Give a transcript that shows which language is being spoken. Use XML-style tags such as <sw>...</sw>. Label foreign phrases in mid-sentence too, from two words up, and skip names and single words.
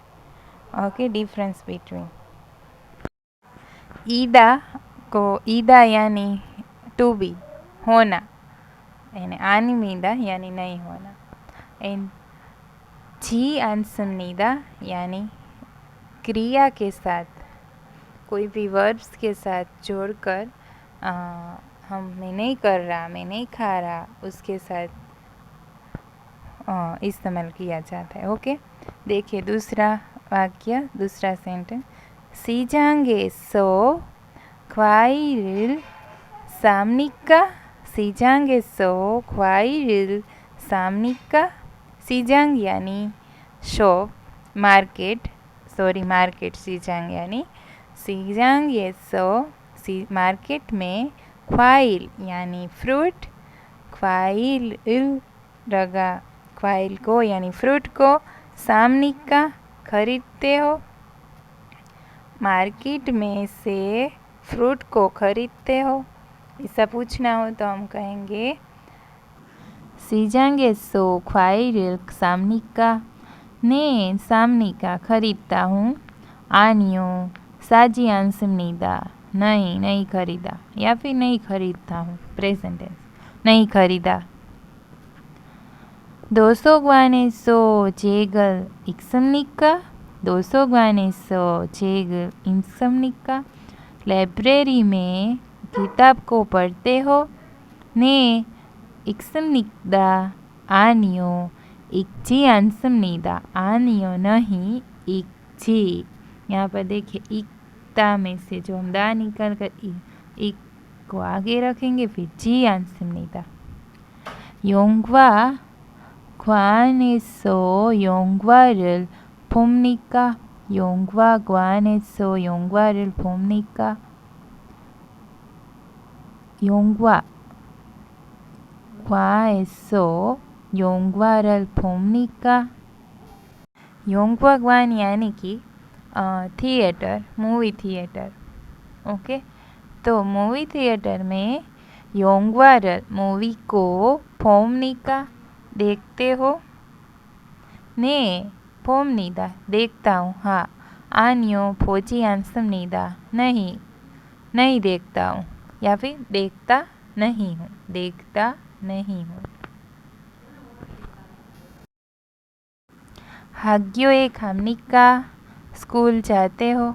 <hi>ओके, डिफरेंस बिटवीन ईदा को, ईदा यानी टू बी होना, यानी आनिमीदा यानी नहीं होना, एंड जी आंसमनिदा यानी क्रिया के साथ कोई भी वर्ब्स के साथ जोड़कर हम मैं नहीं कर रहा, मैं नहीं खा रहा, उसके साथ इस्तेमाल किया जाता है। ओके, देखिए दूसरा वाक्य, दूसरा सेंटेंस।</hi> <ko>시장에서 과일을 삽니까? 시장에서 과일을 삽니까?</ko> <hi>시장 यानी शॉप, मार्केट, सॉरी मार्केट, 시장 यानी 시장에서 मार्केट में, 과일 यानी फ्रूट, 과일을 लगा क्वाइल को यानी फ्रूट को, सामनिका खरीदते हो, मार्केट में से फ्रूट को खरीदते हो। ऐसा पूछना हो तो हम कहेंगे</hi> <ko>시장에서 과일을 삽니까? 네, 삽니까</ko> <hi>खरीदता हूँ।</hi> <ko>아니요 사지 않습니다.</ko> <hi>नहीं, नहीं खरीदा, या फिर नहीं खरीदता हूँ, प्रेजेंट टेंस, नहीं खरीदा।</hi> <ko>도서관에서 책을 읽습니까? 도서관에서 책을 읽습니까?</ko> <hi>लाइब्रेरी में किताब को पढ़ते हो?</hi> <ko>네, 읽습니다. 아니요, 읽지 않습니다. 아니요,</ko> <hi>नहीं, 읽지। यहाँ पर देखिए इकता में से जो हम दा निकाल कर इक को आगे रखेंगे, फिर</hi> <ko>지 않습니다. 영화 관에서 영화를 봅니까? 영화관에서 영화를 봅니까? 영화관에서 영화를 봅니까?</ko> <hi>영화관 यानी कि थिएटर, मूवी थिएटर। ओके, तो मूवी थिएटर में 영화를 मूवी को 봅니까 देखते हो?</hi> <ko>네, 봅니다</ko> <hi>देखता हूँ। हाँ,</hi> <ko>아니요 보지 않습니다,</ko> <hi>नहीं, नहीं देखता हूँ, या फिर देखता नहीं हूँ, देखता नहीं हूँ।</hi> <ko>학교에 갑니까,</ko> <hi>स्कूल जाते हो।</hi>